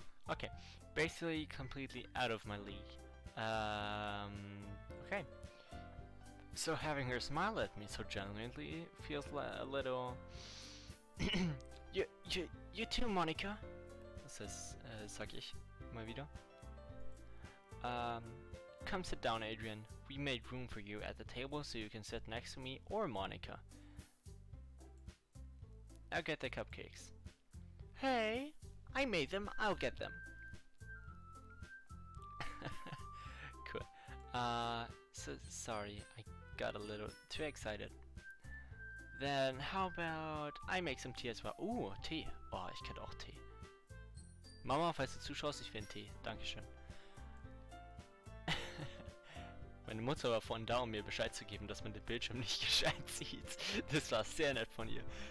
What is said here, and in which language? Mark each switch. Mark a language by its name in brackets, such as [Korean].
[English] Okay, basically completely out of my league. Okay. So having her smile at me so genuinely feels a little... you too, Monika. [German] Das ist, sag ich mal wieder. [English] Come sit down, Adrian. We made room for you at the table so you can sit next to me or Monika. I'll get the cupcakes. Hey, I made them. I'll get them. Cool. So sorry, I got a little too excited. Then how about I make some tea as well? [German] Tee. Oh, ich könnte auch Tee. Mama, falls du zuschaust, ich will einen Tee. Dankeschön. Meine Mutter war vorhin da, um mir Bescheid zu geben, dass man den Bildschirm nicht gescheit sieht. Das war sehr nett von ihr.